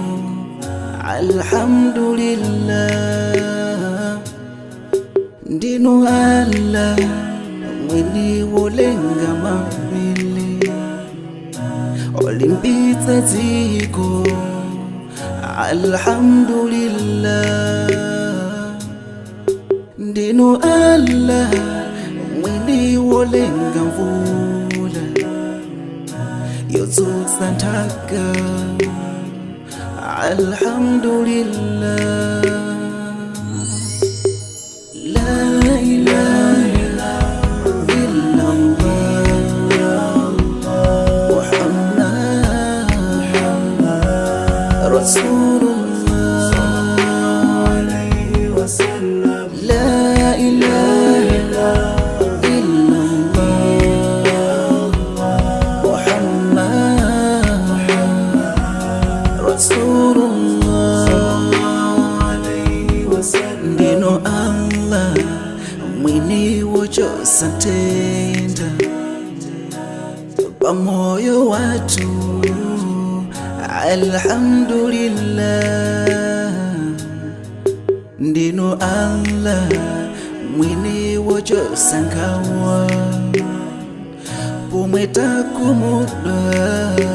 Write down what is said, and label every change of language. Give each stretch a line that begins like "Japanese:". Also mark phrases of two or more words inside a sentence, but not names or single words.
Nyanja: alhamdulillah ndinu Allah mwini wolenga mapili olimbitsa dziko alhamdulillah ndinu Allah mwini wolenga mvula yodzutsa nthaka
Arabic: الحمد لله لا إله إلا الله محمد رسول الله عليه وسلم لا إله إلا الله محمد رسول الله عليه وسلم
Nyanja: ndinu Allah mwini wochosa ntenda pamoyo watu alhamdulillah ndinu Allah mwini wochosa nkhawa pomwe takumuda